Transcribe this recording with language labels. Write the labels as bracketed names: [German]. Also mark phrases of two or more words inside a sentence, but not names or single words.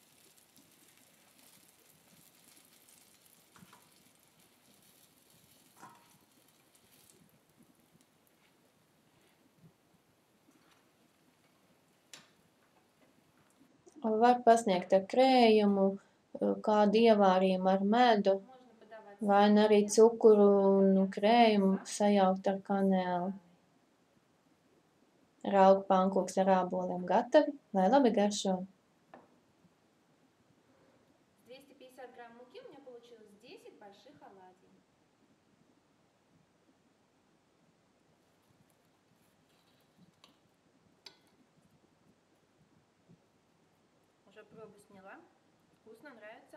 [Latvian] Var pasniegt ar krējumu, kādu ievārījumu ar medu, vai arī cukuru un krējumu sajaukt ar kanēli. Raugu pankūks ar āboliem gatavi, lai labi garšo. [Russian] 250 грамм муки у меня получилось 10 больших оладий. Уже пробу сняла. Вкусно, нравится.